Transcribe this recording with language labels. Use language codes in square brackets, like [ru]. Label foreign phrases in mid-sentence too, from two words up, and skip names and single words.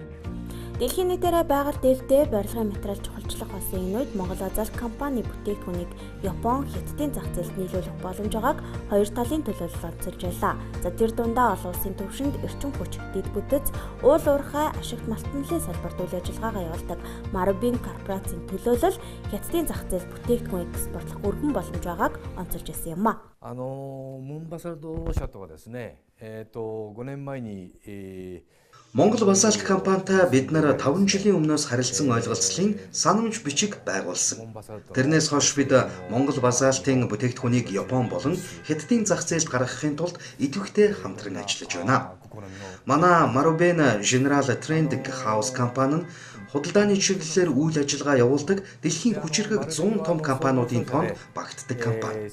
[mn] Дэлхийн нийтээрээ байгаль дэлдээ барилгын материал чухалчлах болсон энэ үед Монгол Азалт компани бүтээгдэхүүнийг Япон, Хятадын зах зээлд нийлүүлэх боломж байгааг хоёр талын төлөөлөл онцолж байлаа. За тэр дундаа олон улсын төвшөнд эрчим хүч, дэд бүтэц, уул уурхай, ашигт малтналын салбарт үйл ажиллагаагаа явуулдаг Marubeni корпорацийн төлөөлөл Хятадын зах зээлд бүтээгдэхүүн экспортлох өргөн боломж байгааг онцолж байсан юм а. [ja] モンバサルト社とはですね、5年前に [mn] Монгол Базаалт компанитай бид нар 5 жилийн өмнөөс харилцсан ойлголцлын санамж бичиг байгуулсан. Тэрнээс хойш бид Монгол Базаалтын бүтээгдэхүүнийг Япон болон Хятадын зах зээлд гаргахын тулд идэвхтэй хамтран ажиллаж байна. Манай Marubeni General Trading House компани нь худалдааны чиглэлээр үйл ажиллагаа явуулдаг дэлхийн хүчирхэг 100 том компаниудын тоонд багтдаг компани.